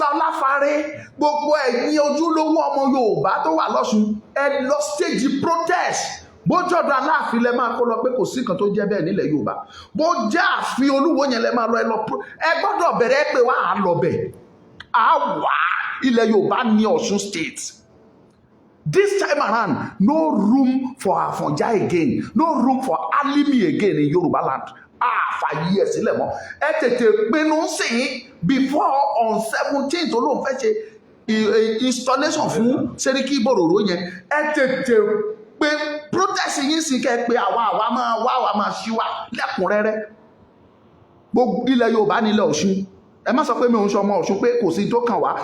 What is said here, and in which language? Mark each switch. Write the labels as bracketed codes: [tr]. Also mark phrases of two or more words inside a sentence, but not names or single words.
[yo] Ọláfárẹ́, gbogbo ẹ̀yin ojúlówó ọmọ Yorùbá tó wà lọ́ṣun, ẹ lọ stage protest. Bó jọ̀dọ̀ Aláàfin lẹ máa kó lọ pé kò sí nǹkan tó jẹ́ bẹ́ẹ̀ nílẹ̀ Yorùbá. Bó jẹ́ ààfin Olúwo yẹn lẹ máa lọ, ẹ gbọ́dọ̀ bẹ̀rẹ̀ pé wà á lọ bẹ̀. Wà ilẹ̀ Yorùbá ní Ọ̀ṣun state. [en] This time around, no room for Àfọ̀njá again, no room for Alimi again in Yorùbá land. [yo] Fàyè ẹ̀ sílẹ̀ mọ́. Ẹ tètè pinnu sí [en] before on 17th [yo] olóhùn fẹ́ ṣe installation fún Sẹ́ríkì Ìbòròró yẹn. Ẹ tètè pé protest yín sí kẹ́ pé àwa máa ṣíwá lẹ́kùnrẹ́rẹ́. Gbogbo ilẹ̀ Yorùbá nílẹ̀ Ọ̀ṣun. Ẹ má sọ pé mi ò ń ṣọmọ Ọ̀ṣun pé kò sí tó kàn wá.